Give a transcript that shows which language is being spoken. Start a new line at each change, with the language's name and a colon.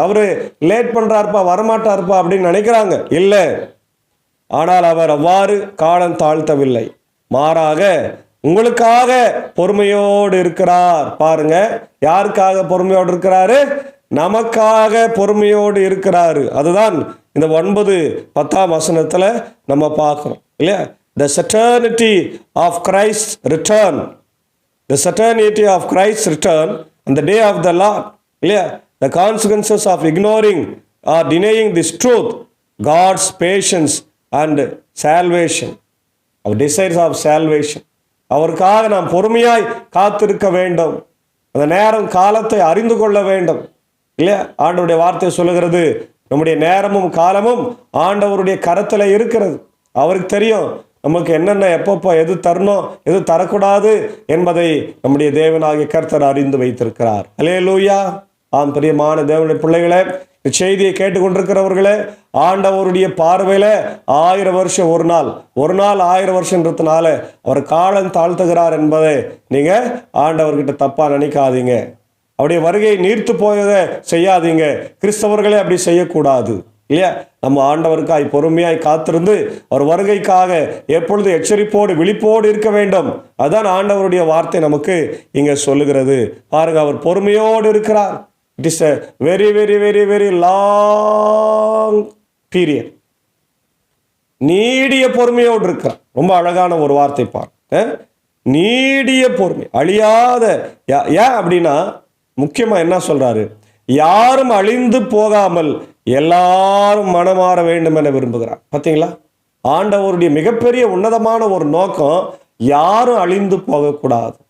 Tamil: அவரு லேட் பண்றாருப்பா, வரமாட்டாருப்பா அப்படின்னு நினைக்கிறாங்க. இல்லை, ஆனால் அவர் அவ்வாறு காலம் தாழ்த்தவில்லை. மாறாக உங்களுக்காக பொறுமையோடு இருக்கிறார். பாருங்க, யாருக்காக பொறுமையோடு இருக்கிறாரு? நமக்காக பொறுமையோடு இருக்கிறாரு. அதுதான் இந்த 9-10 வசனத்துல நம்ம பார்க்கிறோம் இல்லையா?
English: The certainty of Christ's return, the certainty of Christ's return on the day of the Lord, இல்லையா? The consequences of ignoring or denying this truth, God's patience and salvation, our desires of salvation.
Tamil: அவருக்காக நாம் பொறுமையாய் காத்திருக்க வேண்டும். அந்த நேரம் காலத்தை அறிந்து கொள்ள வேண்டும் இல்லையா? ஆண்டவருடைய வார்த்தை சொல்லுகிறது, நம்முடைய நேரமும் காலமும் ஆண்டவருடைய கரத்தில் இருக்கிறது. அவருக்கு தெரியும் நமக்கு என்னென்ன எப்பப்போ எது தரணும் எது தரக்கூடாது என்பதை நம்முடைய தேவனாகிய கர்த்தர் அறிந்து வைத்திருக்கிறார். அல்லேலூயா. ஆம், பிரியமான தேவனுடைய பிள்ளைகளே, செய்தியை கேட்டுக்கொண்டிருக்கிறவர்களே, ஆண்டவருடைய பார்வையில 1000 வருஷம் ஒரு நாள் 1000 வருஷம்ன்றதுனால அவர் காலம் தாழ்த்துகிறார் என்பதை நீங்க ஆண்டவர்கிட்ட தப்பா நினைக்காதீங்க. அவருடைய வருகையை நீர்த்து போக செய்யாதீங்க. கிறிஸ்தவர்களே அப்படி செய்யக்கூடாது இல்லையா? நம்ம ஆண்டவருக்காய் பொறுமையாய் காத்திருந்து அவர் வருகைக்காக எப்பொழுது எச்சரிப்போடு விழிப்போடு இருக்க வேண்டும். அதான் ஆண்டவருடைய வார்த்தை நமக்கு இங்க சொல்லுகிறது. பாருங்க, அவர் பொறுமையோடு இருக்கிறார்.
English: It is a very, very, very, very long period.
Tamil: நீடிய பொறுமையோடு இருக்கிறார். ரொம்ப அழகான ஒரு வார்த்தை பாருங்க, நீடிய பொறுமை, அழியாத. ஏன் அப்படின்னா முக்கியமா என்ன சொல்றாரு? யாரும் அழிந்து போகாமல் எல்லாரும் மனமாற வேண்டும் என விரும்புகிறார். பார்த்தீங்களா? ஆண்டவருடைய மிகப்பெரிய உன்னதமான ஒரு நோக்கம் யாரும் அழிந்து போகக்கூடாது.